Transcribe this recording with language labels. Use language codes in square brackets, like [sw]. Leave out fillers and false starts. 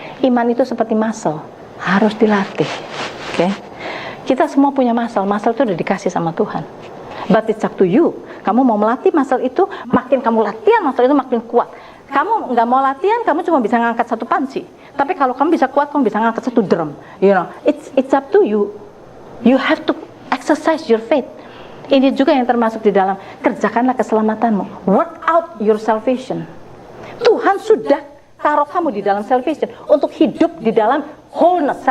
[id] Iman itu seperti muscle, harus dilatih. Oke? Kita semua punya muscle itu udah dikasih sama Tuhan. [en] But it's up to you. [id] Kamu mau melatih muscle itu, makin kamu latihan muscle itu makin kuat. Kamu nggak mau latihan, kamu cuma bisa ngangkat satu panci. Tapi kalau kamu bisa kuat, kamu bisa ngangkat satu drum. [en] You know, it's up to you. You have to exercise your faith. [id] Ini juga yang termasuk di dalam kerjakanlah keselamatanmu. [en] Work out your salvation. [id] Tuhan sudah taruh kamu di dalam salvation untuk hidup di dalam wholeness.